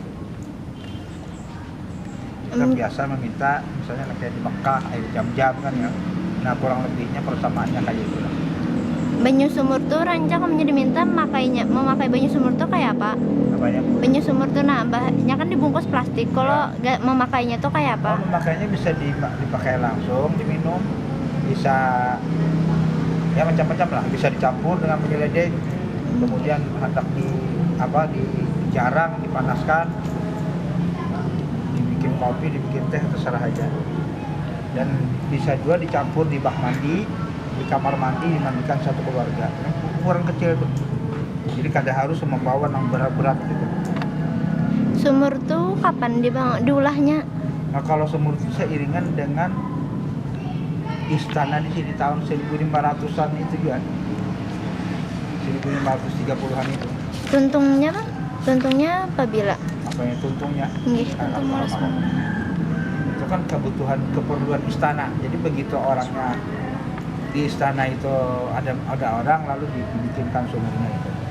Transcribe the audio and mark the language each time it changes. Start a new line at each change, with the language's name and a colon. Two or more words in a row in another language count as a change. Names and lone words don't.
Indonesian: Kita biasa meminta misalnya kayak di Mekah air jam-jam kan ya. Nah kurang lebihnya persamaannya kayak gitu lah.
Banjar: Banyu sumur tuh rancak kamu diminta memakai banyu sumur tuh kayak apa? Apanya? Banyu sumur tuh bahannya kan dibungkus plastik. Kalau memakainya tuh kayak apa?
Indonesian: Memakainya bisa dipakai langsung, diminum, bisa ya macam-macam lah, bisa dicampur dengan penyedap, kemudian hendak dijarang, dipanaskan, dibikin kopi, dibikin teh, terserah aja. Dan bisa juga dicampur di bak mandi, di kamar mandi, dimandikan satu keluarga.
Banjar: Ukuran kecil tuh, jadi kada harus membawa yang berat-berat gitu. Sumur tuh kapan diulahnya?
Indonesian: Nah kalau sumur itu seiringan dengan istana di sini tahun 1500-an itu juga. 1530-an itu.
Banjar: Tuntungnya Bang? Tuntungnya apabila? Apa yang tuntungnya? Nggih, Nah, tuntung mulus.
Indonesian: itu kan keperluan istana. Jadi begitu orangnya di istana itu ada orang lalu dibikinkan sumurnya itu.